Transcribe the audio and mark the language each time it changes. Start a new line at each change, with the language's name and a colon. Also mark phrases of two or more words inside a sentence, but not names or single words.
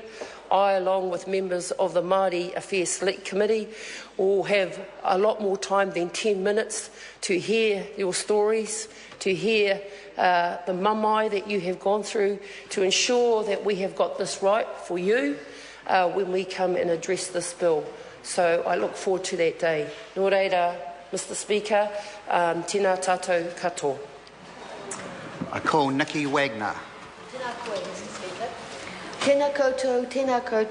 English: I, along with members of the Māori Affairs Select Committee, will have a lot more time than 10 minutes to hear your stories, to hear the mamai that you have gone through, to ensure that we have got this right for you when we come and address this bill. So I look forward to that day.
Māori: Nō reira,
English: Mr. Speaker,
Māori: tēnā tātou katoa.
English: I call Nikki Wagner.
Māori: Tēnā koe,
English: Mr. Speaker.
Māori: Tēnā koutou, tēnā koutou.